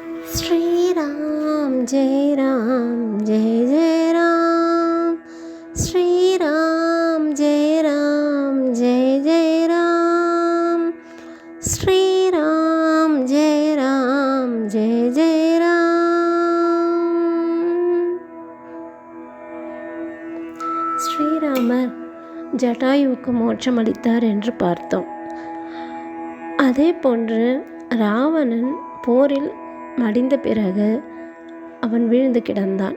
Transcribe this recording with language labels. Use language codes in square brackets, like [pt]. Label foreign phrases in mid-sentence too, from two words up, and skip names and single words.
[sa] श्रीराम जय राम जय जय राम। श्रीराम जय राम जय जय राम। श्रीराम जय राम जय जय राम। [ta] ஸ்ரீராமர் ஜட்டாயுவுக்கு மோட்சம் அளித்தார் என்று பார்த்தோம். அதே போன்று ராவணன் போரில் மடிந்த பிறகு அவன் வீழ்ந்து கிடந்தான்.